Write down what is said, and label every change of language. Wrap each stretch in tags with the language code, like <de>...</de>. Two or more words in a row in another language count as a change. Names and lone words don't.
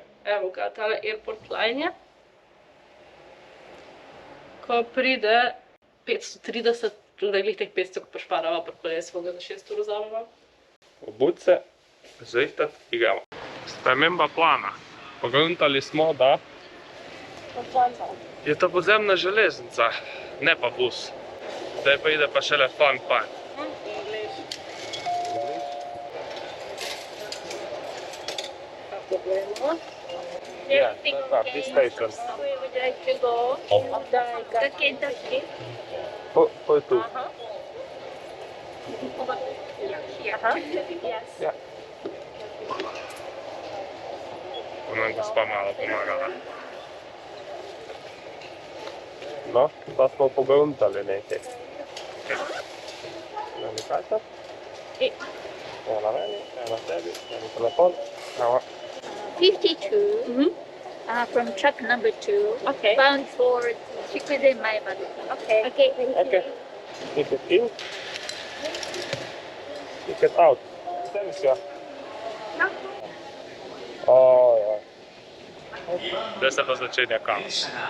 <sl>evo ga, tale</sl> <en>airport line</en> <sl>je. Ko pride 530, tudi glih teh 500, ko pošparava pri kolesu, ga za 6 ur vzamemo. Obut se, zrihtat in gremo. Sprememba plana. Pogruntali smo, da je to podzemna železnica, ne pa bus. Zdaj pa ide pa šele</sl> <en>fun part. Yeah, this station. We would like to go the Kentucky.</en> <sl>Poj tu.</sl> <en>Yes.</en> <sl>Ja. Ona gospa malo pomagala. No, pa smo pogruntali nekaj. Eno karta. Eno na meni, eno na tebi, eno telefon. Evo.</sl> <en>52 from truck number 2, Okay. bound for Shikude Maibari. Okay. Okay. Okay. Ticket in. Ticket out.</en> <sl>Vse sve. Ojoj. Zdaj se pa začenja kaos.</sl>